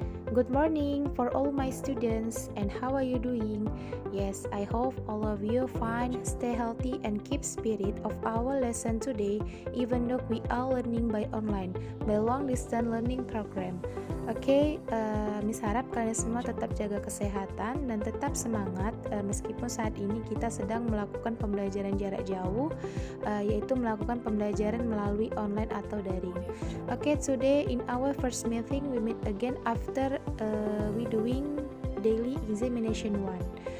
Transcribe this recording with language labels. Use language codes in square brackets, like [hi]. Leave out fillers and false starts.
[en] Good morning for all my students, and how are you doing? Yes, I hope all of you fine, stay healthy and keep spirit of our lesson today, even though we are learning by online, by long distance learning program. [id] Oke, Miss harap kalian semua tetap jaga kesehatan dan tetap semangat meskipun saat ini kita sedang melakukan pembelajaran jarak jauh, yaitu melakukan pembelajaran melalui online atau daring. [en] Oke, today in our first meeting we meet again after we doing daily examination 1.